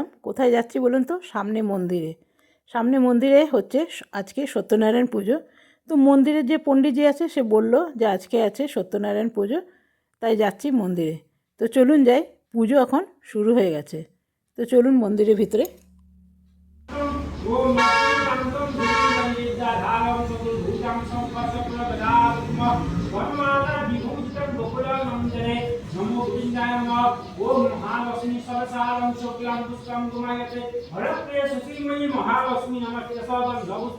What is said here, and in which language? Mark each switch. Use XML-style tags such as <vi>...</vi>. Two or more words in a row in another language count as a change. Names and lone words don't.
<bn>কোথায় যাচ্ছি বলুন তো? সামনে মন্দিরে হচ্ছে আজকে সত্যনারায়ণ পুজো। তো মন্দিরের যে পণ্ডিতজি আছে সে বলল যে আজকে আছে সত্যনারায়ণ পুজো, তাই যাচ্ছি মন্দিরে। তো চলুন যাই, পুজো এখন শুরু হয়ে গেছে। তো চলুন মন্দিরের ভিতরে।</bn> <sa>नमो गोविंदाय नमः। ओम महालक्ष्मी सरसारं शुक्लां पुष्पं गुमायते हरप्रिय सुशीलमयि महालक्ष्मी नमस्ते सदं नमस्ते।</sa>